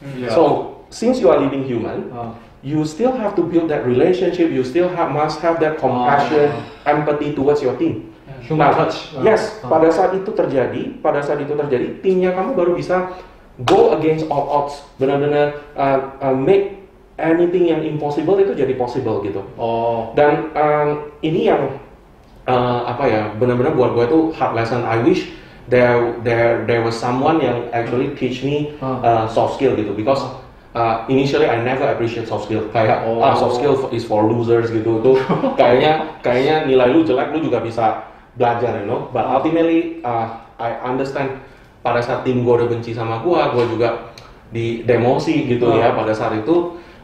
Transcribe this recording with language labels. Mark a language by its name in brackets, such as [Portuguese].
[English] So since you are leading human, you still have to build that relationship. You still must have that compassion, empathy towards your team. Human touch. [Indonesian] Yes, pada saat itu terjadi, timnya kamu baru bisa [English] go against all odds, [Indonesian] benar-benar [English] make anything [Indonesian] yang impossible itu jadi [English] possible [Indonesian] gitu. Dan ini yang apa ya, benar-benar buat gue itu [English] hard lesson. I wish there was someone [Indonesian] yang [English] actually teach me soft skill [Indonesian] gitu, [English] because initially I never appreciate soft skill. [Indonesian] Kayak [English] soft skill is for losers [Indonesian] gitu tuh. kayaknya nilai lu jelek lu juga bisa belajar, [English] you know. But ultimately I understand [Indonesian] pada saat tim gue udah benci sama gue juga di demosi gitu ya pada saat itu.